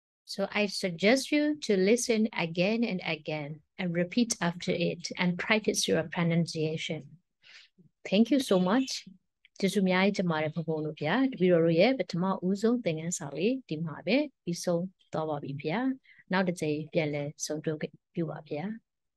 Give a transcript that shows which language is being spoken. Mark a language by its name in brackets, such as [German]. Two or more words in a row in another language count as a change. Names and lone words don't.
[English] So I suggest you to listen again and again and repeat after it and practice your pronunciation. Thank you so much. [Burmese] ကျေးဇူးအများကြီးတင်ပါတယ်ဘဘလို့ဗျာတပည့်တော်တို့ရဲ့ပထမဦးဆုံးသင်ခန်းစာလေးဒီမှာပဲပြီးဆုံးသွားပါပြီဗျာနောက်တစ်ကြိမ်ပြန်လည်ဆုံတွေ့ပြုပါဗျာ